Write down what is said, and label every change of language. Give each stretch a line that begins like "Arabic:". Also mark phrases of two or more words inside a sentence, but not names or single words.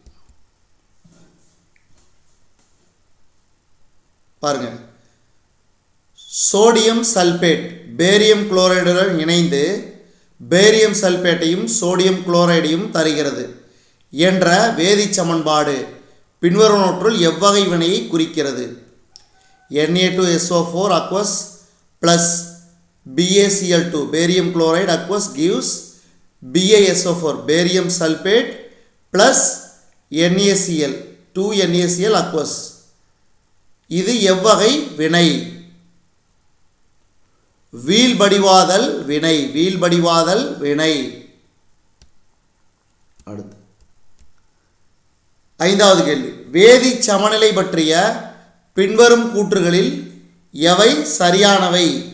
Tamil: பாருங்க, சோடியம் சல்பேட் பேரியம் குளோரைடுடன் இணைந்து பேரியம் சல்பேட்டையும் சோடியம் குளோரைடையும் தருகிறது என்ற வேதி சமன்பாடு பின்வருவனவற்றுள் எவ்வகை வினையை குறிக்கிறது?
English: Na2SO4 aqueous plus BaCl2 barium chloride aqueous gives BaSO4 barium sulfate plus NaCl 2NaCl aqueous.
Tamil: இது எவ்வகை வினை? வீழ்படிவாதல் வினை. வீழ்படிவாதல் வினை. அடுத்து ஐந்தாவது கேள்வி. வேதி சமநிலை பற்றிய பின்வரும் கூற்றுகளில் எவை சரியானவை?